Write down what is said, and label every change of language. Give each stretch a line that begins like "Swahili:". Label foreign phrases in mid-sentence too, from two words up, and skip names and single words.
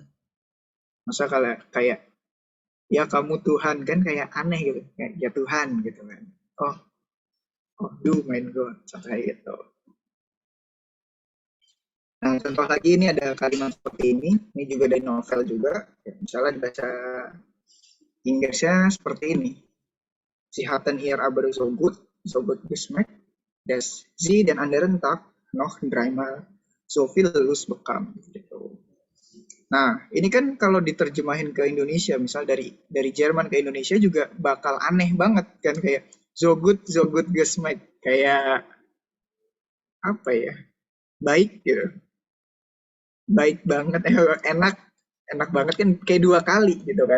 Indonesian: Masa kalau kayak ya kamu Tuhan kan kayak aneh gitu, kayak ya Tuhan gitu kan.
German: Oh do mein Gott,
Indonesian: contohnya gitu. Nah, contoh lagi ini ada kalimat seperti ini juga dari novel juga. Misalnya dibaca Inggrisnya seperti ini.
German: Sie hatten hier aber so gut geschmeckt, dass sie den anderen Tag noch dreimal so viel Lust bekam.
Indonesian: Gitu. Nah, ini kan kalau diterjemahin ke Indonesia, misal dari Jerman ke Indonesia juga bakal aneh banget kan, kayak
English: so good
Indonesian: Geschmack, kayak apa ya? Baik gitu. Baik banget, enak, enak banget kan kayak 2 kali gitu kan.